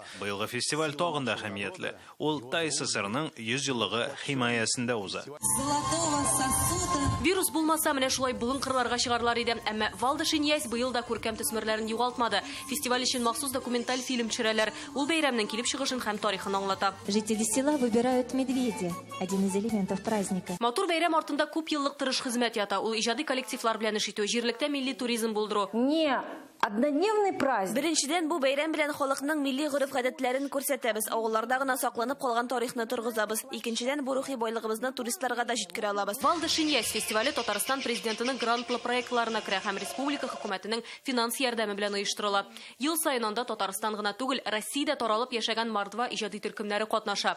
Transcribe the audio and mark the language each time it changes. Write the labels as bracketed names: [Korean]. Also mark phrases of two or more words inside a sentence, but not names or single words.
[Tatar] Быелгы фестиваль тагын да әһәмиятле. Ул ТССРның 100 еллыгы химаясендә уза. Вирус булмаса, менә шулай булын кырларга чыгарлар иде. Әмма Валда Шиньяс быел да күркәм төсмерләрен югалтмады. Фестиваль өчен махсус документаль фильм төшерәләр. Ул бәйрәмнең килеп чыгышын һәм тарихын аңлата. [Russian] Жители села выбирают медведя, один из элементов праздника. [Tatar] Матур бәйрәм артында күп еллык тырыш хезмәт ята. Ул иҗади коллективлар белән эш итү, җирлектә милли туризм булдыру. [Russian] Не однодневный праздник. [Tatar] Беренчедән, бу бәйрәм белән халыкның милли гореф-гадәтләрен күрсәтәбез, авылларда гына сакланып калган тарихны торгызабыз. Икенчедән, бу рухи байлыгыбызны туристларга да җиткерә алабыз. Валда Шиньяс фестивале Татарстан президентының грантлы проектларына керә һәм республика хөкүмәтенең финанс ярдәме белән оештырыла. Ел саен анда Татарстан гына түгел, Россиядә таралып яшәгән мордва иҗади төркемнәре катнаша.